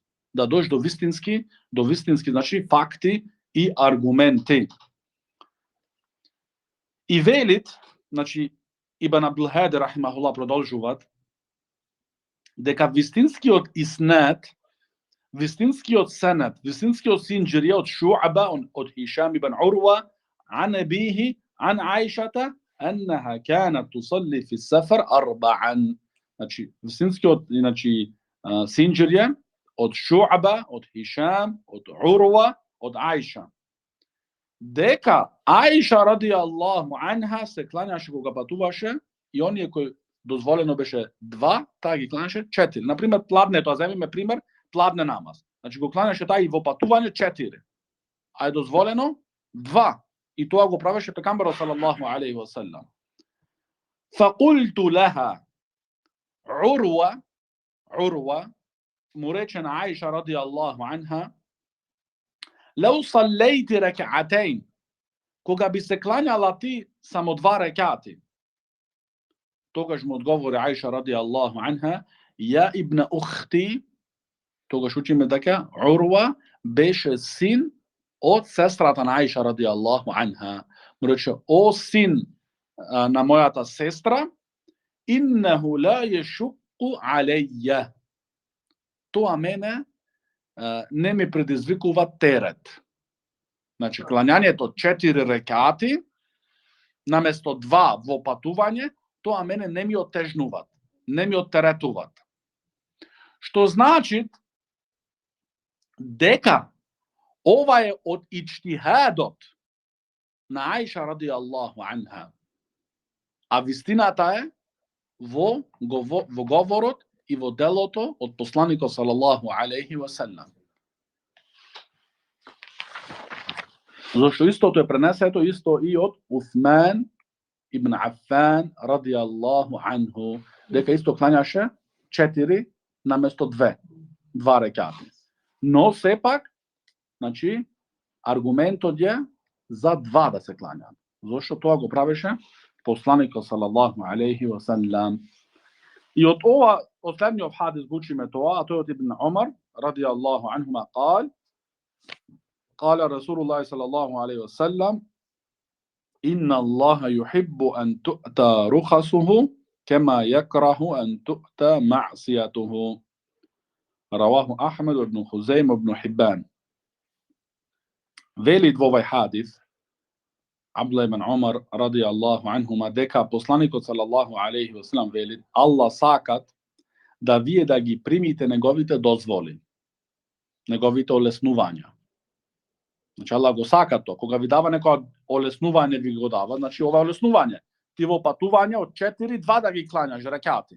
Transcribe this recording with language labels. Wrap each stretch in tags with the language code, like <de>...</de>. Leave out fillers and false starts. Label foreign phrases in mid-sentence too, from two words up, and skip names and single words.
<mk>Да дојш до вистински, значи, факти и аргументи. И велит, значи, Ибн Абдулхади рахимахуллах продолжуваат, дека вистинскиот иснет, вистинскиот сенет, вистинскиот синџирија од Шу'ба, од Хишам ибн Урва,</mk> <ar>عن أبيه عن عائشة أنها كانت تصلي في السفر</ar> <mk>4. Значи, вистинскиот, значи, синџирија од Шу'ба, од Хишам, од Урва, од Аиша. Дека Аиша</mk> <ar>رضي الله عنها</ar> <mk>се кланяше кога патуваше и оние кои дозволено беше 2, таа ги кланяше 4. Например, пладнето, земиме пример, пладне намаз. Значи го кланяше таа и во патување 4. А е дозволено 2. И тоа го правеше пекамберот</mk> <ar>صلى الله عليه وسلم. فقلت لها</ar> <mk>Урва му рече на Аиша</mk> <ar>رضي الله عنها, لو صليت ركعتين,</ar> <mk>кога би се клањала ти само 2 рекати. Тогаш му одговори Аиша</mk> <ar>رضي الله عنها, يا ابن أختي,</ar> <mk>тогаш учиме дека Урва беше син од сестрата на Аиша</mk> <ar>رضي الله عنها.</ar> <mk>Му рече, о син на мојата сестра,</mk> <ar>إنه لا يشق علي.</ar> <mk>Тоа мене не ми предизвикува терет. Значи, клањањето 4 рекати, наместо 2 во патување, тоа мене не ми отежнуваат, не ми оттеретуваат. Што значи дека ова е од иджтихадот на Аиша</mk> <ar>رضي الله عنها.</ar> <mk>А вистината е во говорот и во делото од посланикот</mk> <ar>صلى الله عليه وسلم.</ar> <mk>Зашто истото е пренесето исто и од Усман ибн Аффан</mk> <ar>رضي الله عنه,</ar> <mk>дека исто кланяше 4 наместо 2 рекати. Но сепак, значи, аргументот е за 2 да се клањаат. Зашто тоа го правеше посланикот</mk> <ar>صلى الله عليه وسلم.</ar> <mk>И од ова, од следниот хадис го учиме тоа, а тој од Ибн Умар</mk> <ar>رضي الله عنهما قال رسول الله صلى الله عليه وسلم إن الله يحب أن تؤتى رخصه كما يكره أن تؤتى معصيته. رواه أحمد بن خزيمة بن حبان.</ar> <mk>Велит во овој хадис Абдулlah ибн Умар</mk> <ar>رضي الله عنهما</ar> <mk>дека посланикот</mk> <ar>صلى الله عليه وسلم</ar> <mk>велит, Аллах сакат да вие да ги примите неговите дозволи, неговите олеснувања. Значи Аллах го сака то. Кога ви дава некоја олеснување, ви го дава, значи ова е олеснување. Ти во патување од 4-2 да ги клањаш рекати.</mk>